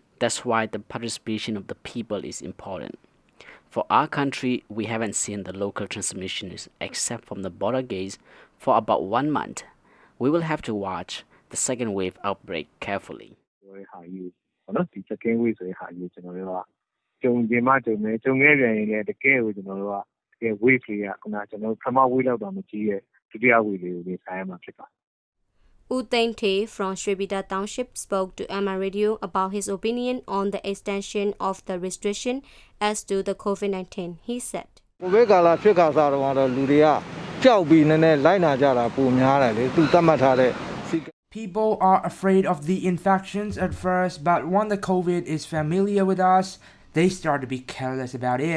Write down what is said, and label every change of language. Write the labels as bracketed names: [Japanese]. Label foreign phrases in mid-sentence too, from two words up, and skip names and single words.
[English] That's why the participation of the people is important. For our country, we haven't seen the local transmissions except from the border gates for about 1 month. We will have to watch the second wave outbreak carefully. [Burmese] ကြုံဒီမှာကြုံနေကြုံခဲ့ပြန်ရင်လည်းတကယ်ကိုကျွန်တော်တို့ကတကယ် wave လေးကခုနကျွန်တော်ပထမ wave လောက်တော့မကြီးရဲ့ဒုတိယ wave လေးကိုနေဆိုင်ရမှာဖြစ်ပါတယ် [English] U Teng Te from Srivita Township spoke to Myanmar Radio about his opinion on the extension of the restriction as to the COVID-19. He said, People are afraid of the infections at first, but when the COVID is familiar with us, they start to be careless about it.